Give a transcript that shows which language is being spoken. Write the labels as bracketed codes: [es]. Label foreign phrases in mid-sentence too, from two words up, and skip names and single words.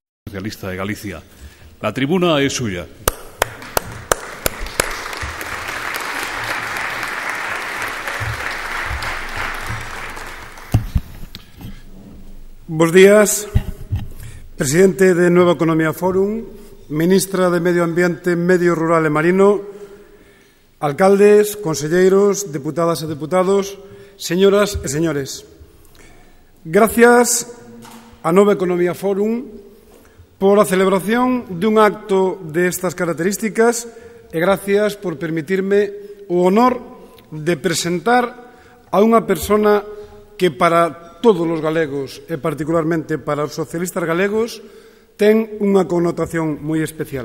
[es] Socialista de Galicia. La tribuna es suya. [gl] Bos días, presidente de Nueva Economía Fórum, ministra de Medio Ambiente, Medio Rural e Marino, alcaldes, conselleiros, deputadas e deputados, señoras e señores. Gracias a Nova Economía Fórum por a celebración dun acto destas características e gracias por permitirme o honor de presentar a unha persona que para todos os galegos e particularmente para os socialistas galegos ten unha connotación moi especial.